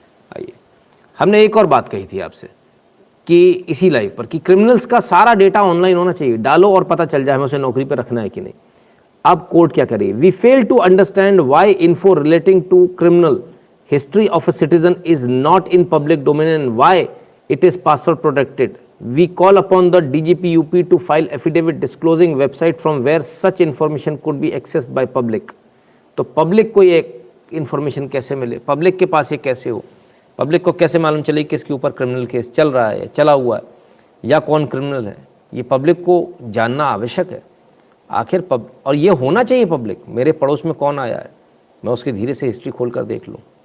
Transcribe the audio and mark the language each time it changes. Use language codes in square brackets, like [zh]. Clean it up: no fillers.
[hi] आइए, हमने एक और बात कही थी आपसे कि इसी लाइव पर कि क्रिमिनल्स का सारा डेटा ऑनलाइन होना चाहिए, डालो और पता चल जाए हमें उसे नौकरी पर रखना है कि नहीं। अब कोर्ट क्या करे, [en] We fail to understand why info relating to criminal history of a citizen is not in public domain and why it is password protected. We call upon the DGP UP to file affidavit disclosing website from where such information could be accessed by public। [hi] तो public को ये information कैसे मिले, public के पास ये कैसे हो, public को कैसे मालूम चले कि इसके ऊपर क्रिमिनल केस चल रहा है, चला हुआ है, या कौन क्रिमिनल है। ये पब्लिक को जानना आवश्यक है आखिर। और ये होना चाहिए पब्लिक, मेरे पड़ोस में कौन आया है, मैं उसकी धीरे से हिस्ट्री खोल कर देख लूँ।